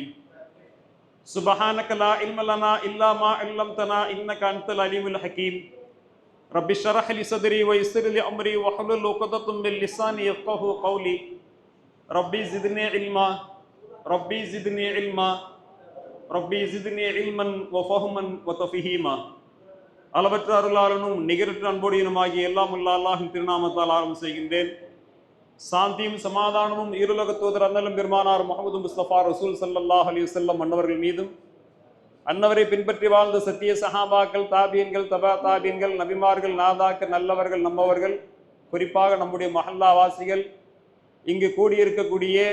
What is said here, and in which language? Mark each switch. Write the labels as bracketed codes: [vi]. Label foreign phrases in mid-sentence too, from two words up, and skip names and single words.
[ar] سبحانك لا علم لنا إلا ما علمتنا إنك أنت العليم الحكيم. رب اشرح لي صدري ويسر لي أمري واحلل عقدة من لساني يفقهوا قولي. ربي زدني علما ربي زدني علما ربي زدني علما وفهما وتفهيما. [ta] அளவற்ற அருளாளனும் நிகரற்ற அன்போடியனுமாகிய எல்லாம் உள்ள அல்லாஹின் திருநாமத்தால் ஆரம்பம் செய்கின்றேன். சாந்தியும் சமாதானமும் இருலக தூதர் அண்ணலும் பெருமானார் முஹம்மது முஸ்தபா ரசூல் [ar] صلى الله عليه وسلم [ta] அன்னவர்கள் மீதும் அன்னவரை பின்பற்றி வாழ்ந்த சத்திய சஹாபாக்கள் தாபியன்கள் தபா தாபியன்கள் நபிமார்கள் நாதாக்கள் நல்லவர்கள் நம்மவர்கள் குறிப்பாக நம்முடைய மஹல்லா வாசிகள் இங்கு கூடியிருக்கக்கூடிய